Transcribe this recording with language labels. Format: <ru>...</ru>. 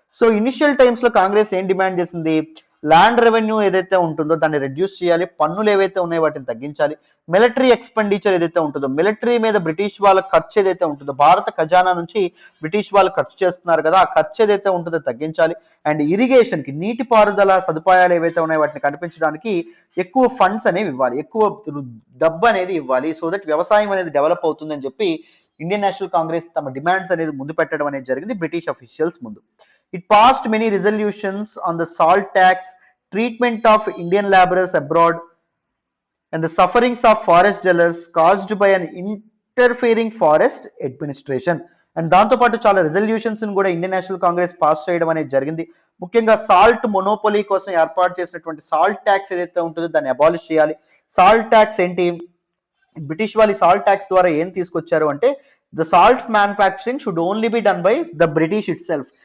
<te>So initial times లో కాంగ్రెస్ ఏం demand చేసింది, ల్యాండ్ రెవెన్యూ ఏదైతే ఉంటుందో దాన్ని రెడ్యూస్ చేయాలి, పన్నులు ఏవైతే ఉన్నాయో వాటిని తగ్గించాలి, మిలిటరీ ఎక్స్పెండిచర్ ఏదైతే ఉంటుందో మిలిటరీ మీద బ్రిటిష్ వాళ్ళ ఖర్చు ఏదైతే ఉంటుందో, భారత ఖజానా నుంచి బ్రిటిష్ వాళ్ళు ఖర్చు చేస్తున్నారు కదా, ఆ ఖర్చు ఏదైతే ఉంటుందో తగ్గించాలి. అండ్ ఇరిగేషన్ కి, నీటిపారుదల సదుపాయాలు ఏవైతే ఉన్నాయో వాటిని కనిపించడానికి ఎక్కువ ఫండ్స్ అనేవి ఇవ్వాలి, ఎక్కువ డబ్బు అనేది ఇవ్వాలి, సో దట్ వ్యవసాయం అనేది డెవలప్ అవుతుందని చెప్పి ఇండియన్ నేషనల్ కాంగ్రెస్ తమ డిమాండ్స్ అనేది ముందు పెట్టడం అనేది జరిగింది బ్రిటిష్ అఫీషియల్స్ ముందు.</te> <en>It passed many resolutions on the salt tax, treatment of Indian laborers abroad, and the sufferings of forest dwellers caused by an interfering forest administration.</en> <te>And దాంతోపాటు చాలా resolutions కూడా ఇండియన్ నేషనల్ కాంగ్రెస్ పాస్ చేయడం అనేది జరిగింది. ముఖ్యంగా salt monopoly కోసం ఏర్పాటు చేసినటువంటి సాల్ట్ ట్యాక్స్ ఏదైతే ఉంటుందో దాన్ని అబాలిష్ చేయాలి. సాల్ట్ ట్యాక్స్ ఏంటి, బ్రిటిష్ వాళ్ళు సాల్ట్ ట్యాక్స్ ద్వారా ఏం తీసుకొచ్చారు అంటే,</te> <en>The salt manufacturing should only be done by the British itself.</en>